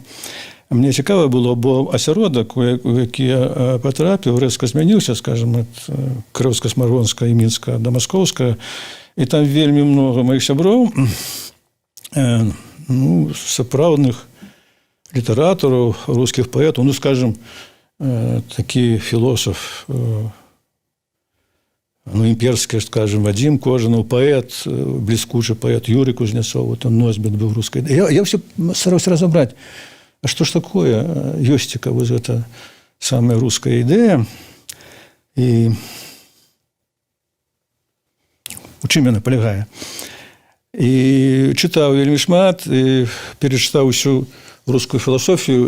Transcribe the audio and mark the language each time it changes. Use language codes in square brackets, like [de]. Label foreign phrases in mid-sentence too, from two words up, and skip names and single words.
[be] Мне цікава было, бо асяродак, у які я патрапіў, рэзка змяніўся, скажем, ад Крыўска-Смаргонска і Мінска да Маскоўска, і там вельмі много маіх сяброў, ну, сапраўдных літаратараў, рускіх паэтаў, ну, скажем, такі філосаф, ну, імперскі, скажем, Вадзім Кожанаў, паэт, бліскучы паэт Юрый Кузнецов, [ru] вот он [be] носьбіт быў рускай. Я ўсё стараўся разабраць, а што ж такое ёсціка, вось гэта самая руская ідэя, і у чым яна палягае. І чытаў вельмі шмат, і перачытаў усю рускую філасофію.